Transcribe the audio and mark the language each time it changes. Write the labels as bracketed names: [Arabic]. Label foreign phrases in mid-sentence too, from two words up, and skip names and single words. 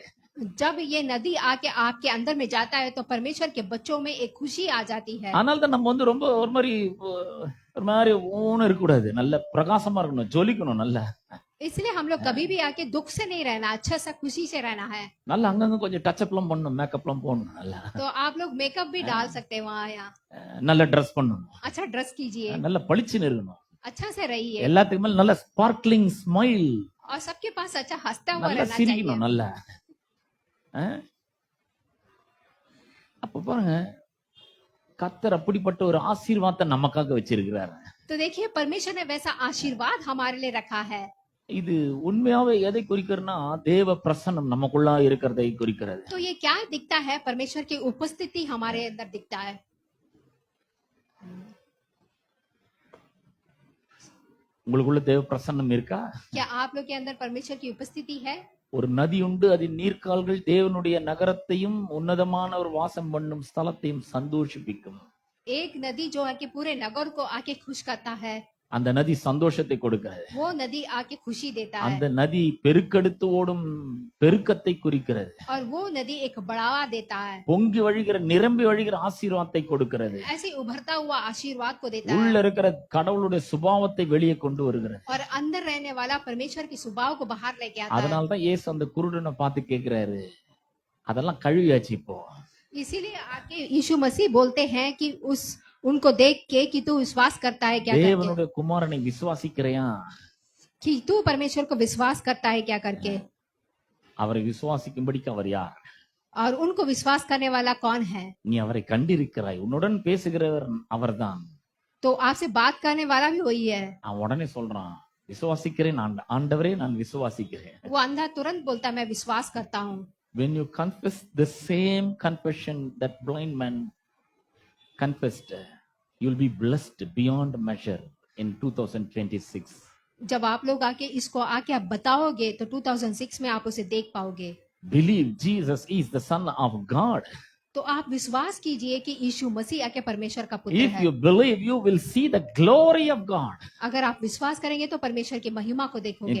[Hindi] जब ये नदी आके आपके अंदर में जाता है तो परमेश्वर के बच्चों में एक खुशी आ जाती है। [Tamil] அதனால தான் நம்ம ரொம்ப ஒரு மாதிரி ஊன்னு இருக்க கூடாது, நல்ல பிரகாசமா இருக்கணும், ஜொலிக்கணும் நல்லா. [Hindi] इसलिए हम लोग कभी भी आके दुख से नहीं रहना, अच्छा सा खुशी से रहना है। [Tamil] நல்லா அங்கங்க கொஞ்சம் டச்சப்லாம் பண்ணணும், மேக்கப்லாம் போடணும், நல்லா [Hindi] तो आप लोग मेकअप भी डाल सकते हैं वहाँ यहाँ। [Tamil] நல்ல ட்ரெஸ் பண்ணணும், [Hindi] अच्छा ड्रेस कीजिए, [Tamil] நல்ல பளிச்சுன்னு இருக்கணும், [Hindi] अच्छा से रहिए, [Tamil] எல்லாத்துக்கு மேல நல்ல [English] sparkling smile, [Hindi] और सबके पास अच्छा हंसता हुआ [Tamil] நல்லா [Hindi] रहना [Tamil] சிரிக்கணும் [Hindi] चाहिए। [Tamil] நல்லா. அப்ப பாருங்க, கர்த்தர் அப்படிப்பட்ட ஒரு ஆசீர்வாதத்தை நமக்காக வச்சிருக்கிறாரு. [Hindi] तो देखिए परमेश्वर ने वैसा आशीर्वाद हमारे लिए रखा है। [Tamil] இது உண்மையாவே எதை குறிக்கிறதுனா, தேவ பிரசன்னம் நமக்குள்ளா இருக்கிறதை குறிக்கிறது. [Hindi] तो ये क्या दिखता है, परमेश्वर की उपस्थिति हमारे अंदर दिखता है। [Tamil] உங்களுக்குள்ள தேவ பிரசன்னம் இருக்கா? [Hindi] क्या आप लोग के अंदर परमेश्वर की उपस्थिति है? [Tamil] ஒரு நதி உண்டு, அதன் நீர்க்கால்கள் தேவனுடைய நகரத்தையும் உன்னதமான ஒரு வாசம் பண்ணும் ஸ்தலத்தையும் சந்தோஷிப்பிக்கும். [Hindi] एक नदी जो है कि पूरे नगर को आके खुश करता है, [Tamil] அந்த நதி சந்தோஷத்தை கொடுக்கிறது. [Hindi] वो नदी आके खुशी देता है। [Tamil] அந்த நதி பெருக்கெடுத்து ஓடும் பெருக்கத்தை குறிக்கிறது. [Hindi] और वो नदी एक बढ़ावा देता है, [Tamil] பொங்கி வழிகிற நிரம்பி வழிகிற ஆசீர்வாதத்தை கொடுக்கிறது. [Hindi] ऐसे उभरता हुआ आशीर्वाद को देता [Tamil] உள்ள [Hindi] है, [Tamil] இருக்கிற கடவுளுடைய சுபாவத்தை வெளியே கொண்டு வருகிறது. [Hindi] और अंदर रहने वाला परमेश्वर की स्वभाव को बाहर लेके आता है। [Tamil] அதனாலதான் இயேசு அந்த குருடனை பார்த்து கேக்குறாரு, அதெல்லாம் கழுவியாச்சு இப்போ. [Hindi] इसीलिए आके यीशु मसीह बोलते हैं कि उनको देख के कि तू विश्वास करता है क्या करके, [Tamil] தேவனுடைய குமாரனை விசுவாசிக்கிறையா? [Hindi] कि तू परमेश्वर को विश्वास करता है क्या करके। [Tamil] அவரை விசுவாசிக்கும்படிக்கு அவர் யார்? [Hindi] और उनको विश्वास करने वाला कौन है? [Tamil] நீ அவரை கண்டிருக்கிறாய், உன்னுடன் பேசுகிறவர் அவர்தான். [Hindi] तो आपसे बात करने वाला भी वही है। [Tamil] அவன் உடனே சொல்றான், விசுவாசிக்கிறேன் ஆண்டவரே, நான் விசுவாசிக்கிறேன். [Hindi] वो अंधा तुरंत बोलता मैं विश्वास करता हूँ। [English] When you confess the same confession that blind man confessed, you'll be blessed beyond measure in 2026. [Hindi] जब आप लोग आके इसको आके आप बताओगे तो 2006 में आप उसे देख पाओगे। [English] Believe Jesus is the Son of God. [Hindi] तो आप विश्वास कीजिए कि यीशु मसीह आके परमेश्वर का पुत्र [English] If [Hindi] है। [English] you believe, you will see the glory of God. [Hindi] अगर आप विश्वास करेंगे तो परमेश्वर की महिमा को देखोगे,